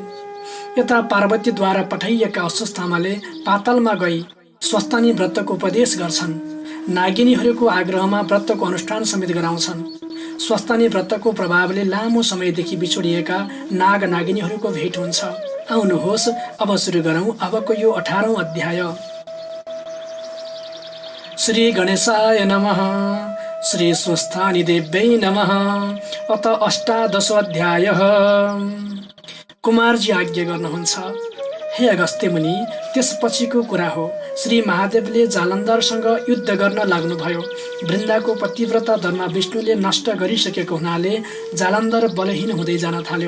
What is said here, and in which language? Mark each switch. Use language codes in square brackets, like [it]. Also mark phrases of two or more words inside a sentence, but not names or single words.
[ne] यता पार्वतीद्वारा पठाइएका अस्वस्थामाले पातालमा गई स्वस्तानी व्रतको उपदेश गर्छन्। नागिनीहरूको आग्रहमा व्रतको अनुष्ठान समेत गराउँछन्। स्वस्तानी व्रतको प्रभावले लामो समयदेखि बिछोडिएका नाग नागिनीहरूको भेट हुन्छ। आउनुहोस् अब सुरु गरौँ अबको यो 18औं अध्याय। [sa] श्री गणेशाय नमः। श्री स्वस्थानी देव्यै नमः। अत 18 अध्यायः। [ne] कुमारजी आज्ञा गर्नुहुन्छ, हे अगस्त्य मुनि, त्यसपछिको कुरा हो। श्री महादेवले जालन्धरसँग युद्ध गर्न लाग्नुभयो। वृन्दाको पतिव्रता धर्म विष्णुले नष्ट गरिसकेको हुनाले जालन्धर बलहीन हुँदै जान थाल्यो।